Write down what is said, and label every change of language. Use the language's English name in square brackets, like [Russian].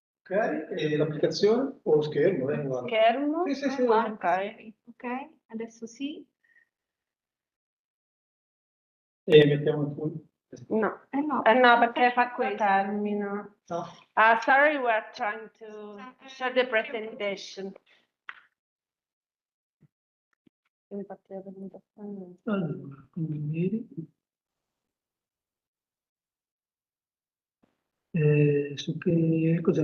[Italian] Ok, e l'applicazione o lo schermo? Guarda. Schermo. Sì, sì, sì. Ok. Ok, adesso sì. E mettiamo qui. No. No, No, perché fa questo termino. No. [English] Sorry, we're trying to show the presentation. [Italian] Infatti la presentazione. Allora, quindi su che cos'è?